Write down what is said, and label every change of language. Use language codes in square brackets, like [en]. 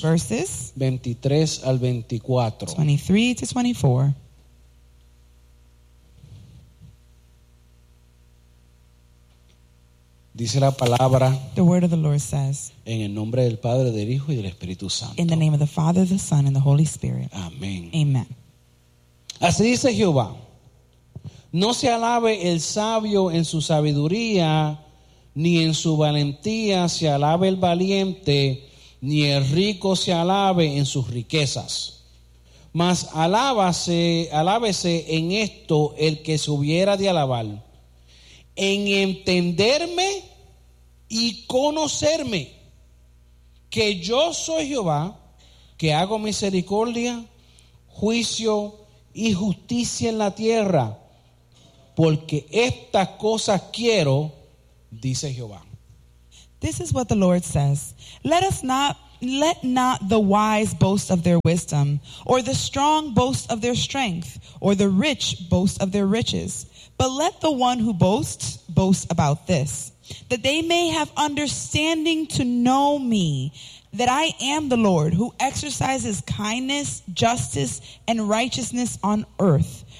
[en] Verses. [es] 23 al 24. [en] 23 to 24. [es] Dice la palabra. [en] The word of the Lord says. [es] En el nombre del Padre, del Hijo y del Espíritu Santo. [en] In the name of the Father, the Son, and the Holy Spirit. [es] Amén. [en] Amen. [es] Así dice Jehová. No se alabe el sabio en su sabiduría, ni en su valentía se alabe el valiente, ni el rico se alabe en sus riquezas. Mas alábese en esto el que se hubiera de alabar. En entenderme y conocerme, que yo soy Jehová, que hago misericordia, juicio y justicia en la tierra, porque estas cosas quiero, dice Jehová. [en] This is what the Lord says. Let not the wise boast of their wisdom, or the strong boast of their strength, or the rich boast of their riches. But let the one who boasts, boast about this, that they may have understanding to know me, that I am the Lord, who exercises kindness, justice, and righteousness on earth.